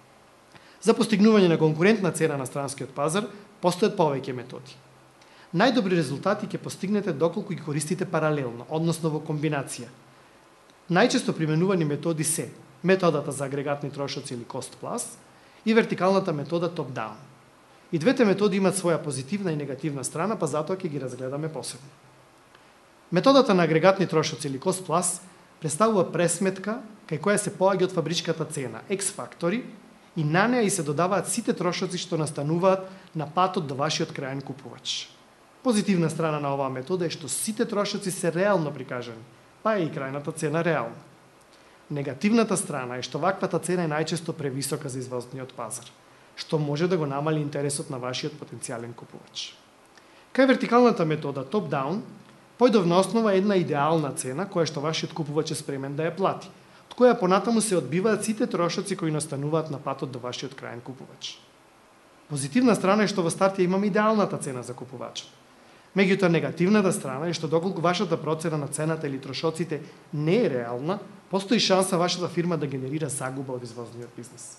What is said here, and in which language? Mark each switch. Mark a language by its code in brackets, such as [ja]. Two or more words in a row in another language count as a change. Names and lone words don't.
[mk] За постигнување на конкурентна цена на странскиот пазар постојат повеќе методи. Најдобри резултати ќе постигнете доколку ги користите паралелно, односно во комбинација. Најчесто применувани методи се методата за агрегатни трошоци или [en] cost plus [mk] и вертикалната метода top-down. И двете методи имаат своја позитивна и негативна страна, па затоа ќе ги разгледаме посебно. Методата на агрегатни трошоци или [en] cost plus [mk] представува пресметка кај која се поаѓа од фабричката цена, X-фактори, и на неа и се додаваат сите трошоци што настануваат на патот до вашиот крајен купувач. Позитивна страна на оваа метода е што сите трошоци се реално прикажани, па е и крајната цена реална. Негативната страна е што ваквата цена е најчесто превисока за извозниот пазар, што може да го намали интересот на вашиот потенцијален купувач. Кај вертикалната метода top-down, појдовна основа е една идеална цена која што вашиот купувач е спремен да ја плати, од која понатаму се одбиваат сите трошоци кои настануваат на патот до вашиот крајен купувач. Позитивна страна е што во старт ја имаме идеалната цена за купувачот. Меѓутоа, негативната страна е што доколку вашата процена на цената или трошоците не е реална, постои шанса вашата фирма да генерира загуба од извозниот бизнес.